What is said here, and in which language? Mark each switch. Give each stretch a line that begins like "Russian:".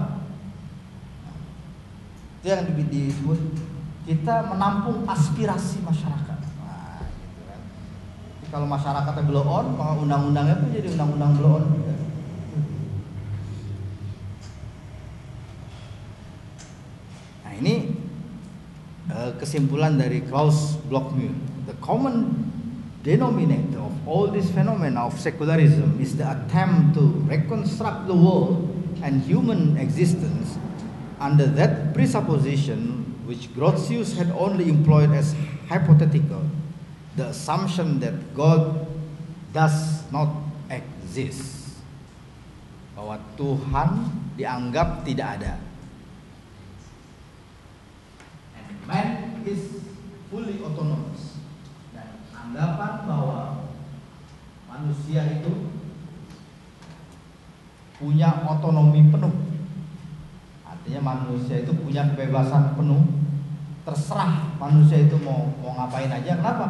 Indonesian: Nah, itu yang disebut kita menampung aspirasi masyarakat. Nah, gitu kan. Jadi kalau masyarakatnya blow on, maka undang-undangnya pun jadi undang-undang blow on juga. Nah, ini kesimpulan dari Klaus Blockmuir.
English: The common denominator of all this phenomena of secularism is the attempt to reconstruct the world and human existence under that presupposition which Grotius had only employed as hypothetical, the assumption that God does not exist,
Indonesian: bahwa Tuhan dianggap tidak ada.
English: And man is fully autonomous.
Indonesian: Dan anggapan bahwa manusia itu punya otonomi penuh, artinya manusia itu punya kebebasan penuh, terserah manusia itu mau ngapain aja. Kenapa?